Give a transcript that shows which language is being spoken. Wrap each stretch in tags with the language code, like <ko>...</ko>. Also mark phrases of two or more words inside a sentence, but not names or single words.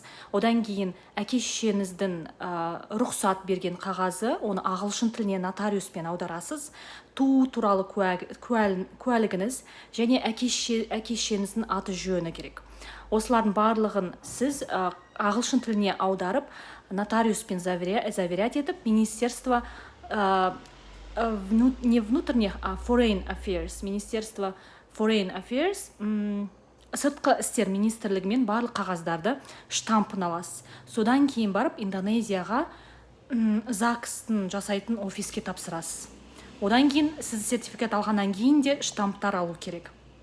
<kk>Одан кейін әке-шешеңіздің рұқсат берген қағазы, оны ағылшын тіліне нотариуспен аударасыз. Туу туралы куәлігіңіз және әке-шешеңіздің аты жөні керек. Осылардың барлығын сіз ағылшын тіліне аударып, нотариуспен заверять етіп,</kk> <ru>министерство не внутренних, а</ru> <en>foreign affairs,</en> <ru>министерство</ru> <en>foreign affairs,</en> <kk>сыртқы істер министрлігімен барлық қағаздарды штампын аласыз. Содан кейін барып Индонезияға ЗАГСтың жасайтын офиске тапсырасыз. Одан кейін сіз сертификат алғаннан кейін де штамптар алу керек.</kk>